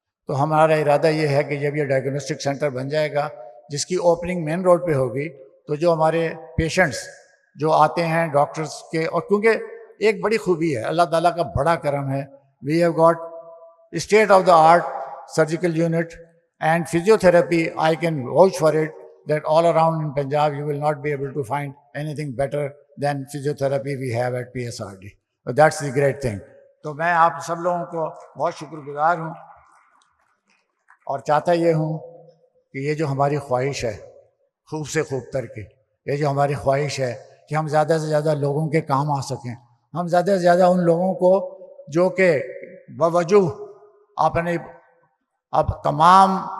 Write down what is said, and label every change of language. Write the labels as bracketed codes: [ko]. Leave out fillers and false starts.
[ur] تو ہمارا ارادہ یہ ہے کہ جب یہ ڈائگنوسٹک سینٹر بن جائے گا جس کی اوپننگ مین روڈ پہ ہوگی، تو جو ہمارے پیشنٹس جو آتے ہیں ڈاکٹرز کے، اور کیونکہ ایک بڑی خوبی ہے، اللہ تعالیٰ کا بڑا کرم ہے، [en] We have got state of the art surgical unit and physiotherapy. I can vouch for it that all around in Punjab you will not be able to find anything better than physiotherapy we have at PSRD. So that's the great thing. [ur] تو میں آپ سب لوگوں کو بہت شکر گزار ہوں، اور چاہتا یہ ہوں کہ یہ جو ہماری خواہش ہے خوب سے خوب تر کی، یہ جو ہماری خواہش ہے کہ ہم زیادہ سے زیادہ لوگوں کے کام آ سکیں، ہم زیادہ سے زیادہ ان لوگوں کو جو کہ بوجہ اپنے اب تمام